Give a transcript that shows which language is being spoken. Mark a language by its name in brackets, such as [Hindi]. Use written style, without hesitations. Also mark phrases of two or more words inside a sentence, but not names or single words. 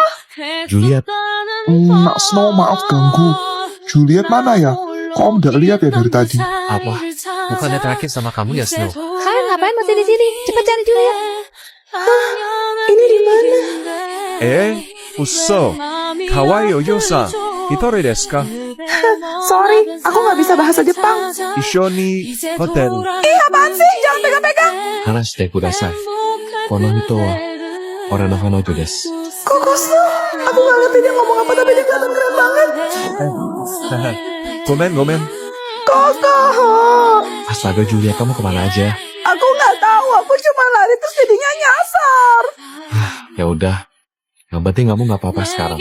[Indonesian] Juliet, Nak Snow, maaf ganggu. Juliet mana ya? Kok om gak lihat ya dari tadi? Apa? Bukannya terakhir sama kamu ya, Snow? Kalian ngapain masih di sini? Cepat cari Juliet. Ini di mana? [Japanese] Usso, 可愛いお嬢さん、一人ですか? [Indonesian] Sorry, aku gak bisa bahasa Jepang. [Japanese] 一緒にホテル. [Indonesian] Ih, apaan sih? Jangan pegang-pegang. [Japanese] 離してください。この人は俺の彼女です. Koko Snow. [Indonesian] Aku gak ngerti dia ngomong apa, tapi dia kelihatan keren banget. [Japanese] Gomen. Koko. [Indonesian] Astaga Juliet, kamu kemana aja? Aku gak tahu. Aku cuma lari terus jadinya nyasar. Ya udah, yang penting kamu gak apa-apa sekarang.